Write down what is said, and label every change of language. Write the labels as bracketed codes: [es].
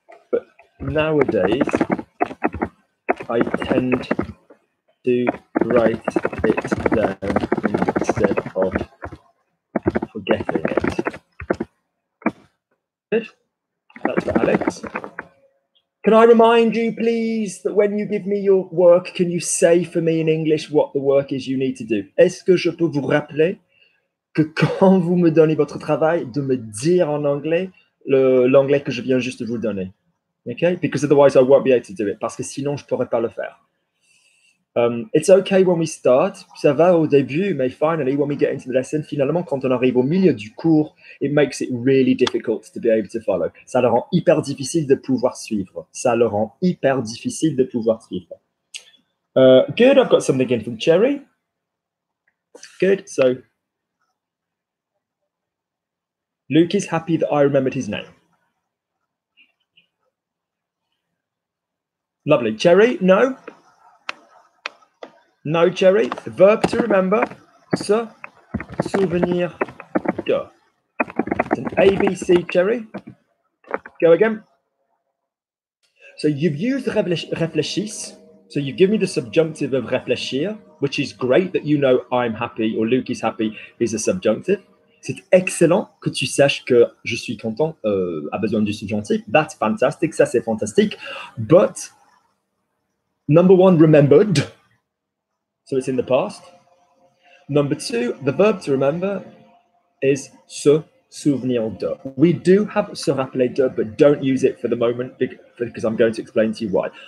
[en] But nowadays, I tend to write it down instead of forgetting it. Good. That's for Alex. Can I remind you, please, that when you give me your work, can you say for me in English what the work is you need to do? [fr] Est-ce que je peux vous rappeler que quand vous me donnez votre travail, de me dire en anglais l'anglais que je viens juste de vous donner? [en] Okay? Because otherwise I won't be able to do it. [fr] Parce que sinon, je ne pourrais pas le faire. [en] It's okay when we start. [fr] Ça va au début, mais [en] finally, when we get into the lesson, [fr] finalement, quand on arrive au milieu du cours, [en] it makes it really difficult to be able to follow. [fr] Ça le rend hyper difficile de pouvoir suivre. Ça le rend hyper difficile de pouvoir suivre. [en] Good, I've got something in from Cherry. Good, so Luke is happy that I remembered his name. Lovely. Cherry, no? No, Cherry. The verb to remember, se souvenir de. It's an ABC, Cherry. Go again. So you've used réfléchis. So you give me the subjunctive of réfléchir, which is great that you know I'm happy or Luke is happy is a subjunctive. [fr] C'est excellent que tu saches que je suis content a besoin du subjonctif. [en] That's fantastic. [fr] Ça, c'est fantastique. [en] But number one, remembered. So it's in the past. Number two, the verb to remember is se souvenir de. We do have se rappeler de, but don't use it for the moment because I'm going to explain to you why.